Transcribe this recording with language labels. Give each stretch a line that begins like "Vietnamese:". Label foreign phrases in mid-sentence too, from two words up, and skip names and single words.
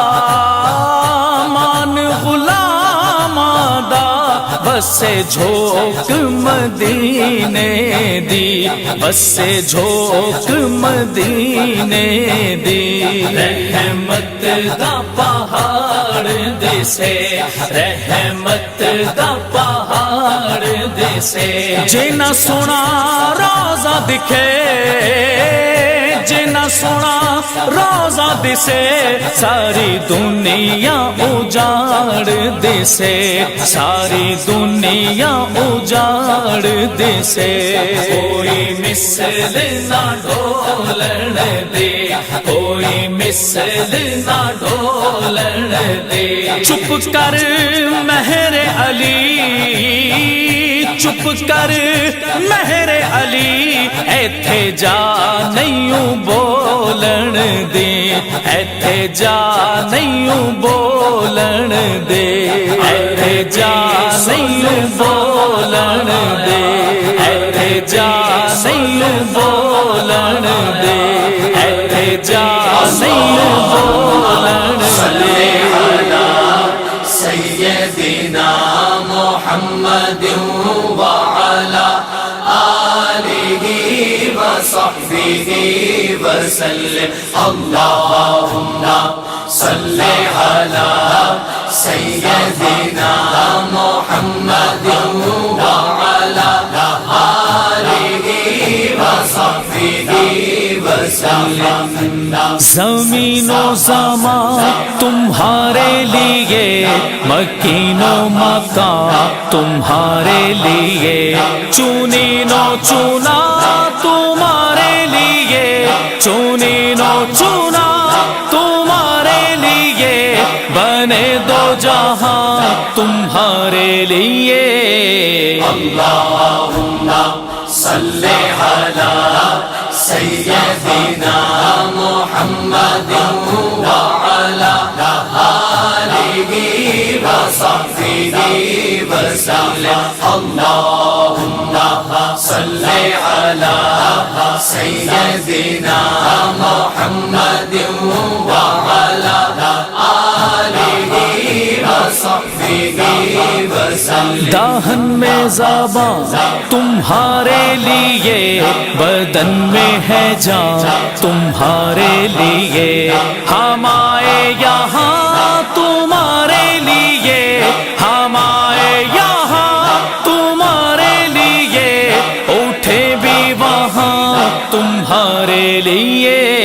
Punjabi: مان غلاماں دا، بسے جھوک مدینے دی، بسے جھوک مدینے دی، رحمت دا پہاڑ دسے، رحمت دا پہاڑ دسے، جنا سونا روزہ دکھے، جنا سونا روزہ دسے، ساری دنیا اجاڑ دسے، ساری دنیا اجاڑ دسے، کوئی مثل نہ ڈھولن دے، کوئی مثل نہ ڈھولن دے، چپ کر مہر علی، چپ کر مہر علی، ایتھے جا نہیں بولن دے، ایتھے جا نہیں بولن دے، ایتھے جا نہیں بولن دے، ایتھے جا نہیں بولن دے، ایتھے جا نہیں بولن دے،
Arabic: سیدنا محمد وعلى آلہ وصحبہ وسلم، اللہم صل علی سیدنا محمد وعلى آلہ وصحبہ وسلم،
Urdu: زمین و زمان تمہارے لیے، مکین و مکان تمہارے لیے، چنین و چنا تمہارے لیے، چنین و چنا تمہارے لیے، بنے دو جہاں تمہارے لیے،
Arabic: اللہم صل علی سیدنا محمد وعلى آلہ وصحبہ وسلم، اللہم صل علی سیدنا محمد وعلى آلہ وصحبہ وسلم
Urdu: داہن میں زبان تمہارے لیے، بدن میں ہے جان تمہارے لیے، ہم آئے یہاں تمہارے لیے، ہم آئے یہاں تمہارے لیے، اٹھے بھی وہاں تمہارے لیے۔